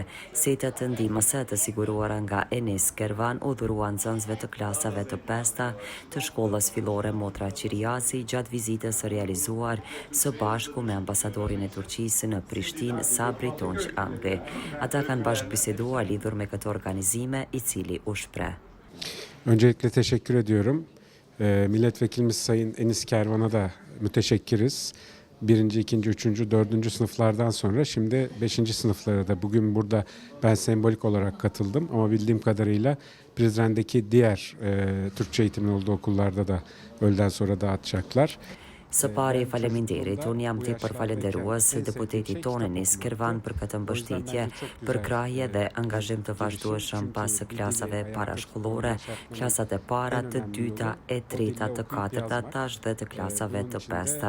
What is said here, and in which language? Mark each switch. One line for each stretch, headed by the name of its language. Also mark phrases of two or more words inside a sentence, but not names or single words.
Albanian: Setet të ndihmës të siguruara nga Enis Kervan u dhuruan nxënësve të klasave të pesta të shkollës fillore Motra Qiriasi gjatë vizitës së realizuar së bashku me ambasadorin e Turqisë në Prishtinë Sabri Tonç Angli. Ata kanë bashkëbiseduar lidhur me këtë organizime i cili u shpreh.
Turkish: Öncelikle teşekkür ediyorum. Milletvekilimiz Sayın Enis Kervan'a da müteşekkiriz. 1., 2., 3., 4. sınıflardan sonra şimdi 5. sınıflara da bugün burada ben sembolik olarak katıldım. Ama bildiğim kadarıyla Prizren'deki diğer Türkçe eğitimin olduğu okullarda da öğleden sonra dağıtacaklar.
Albanian: Së pari faleminderit, unë jam tepër falenderues deputetit tonë Enis Kervan për këtë mbështetje, përkrahje dhe angazhim të vazhdueshëm pas klasave parashkollore, klasat e para, të dyta, e treta, të katërta, tash dhe të klasave të pesta.